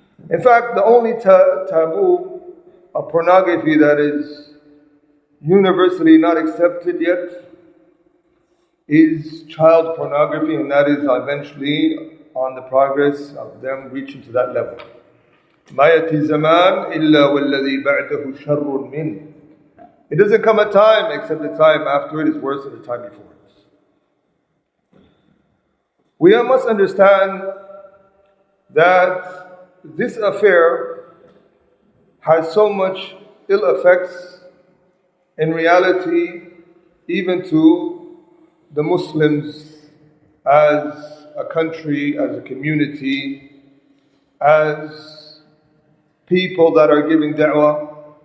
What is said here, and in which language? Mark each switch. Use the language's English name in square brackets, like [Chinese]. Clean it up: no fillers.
[English] In fact, the only taboo of pornography that is universally not accepted yet is child pornography, and that is eventually on the progress of them reaching to that level. [Arabic] ما يأتي زمان إلا والذي بعده شر منه. [English] It doesn't come a time except the time after it is worse than the time before it. We must understand that this affair has so much ill effects in reality, even to the Muslims as a country, as a community, as people that are giving da'wah.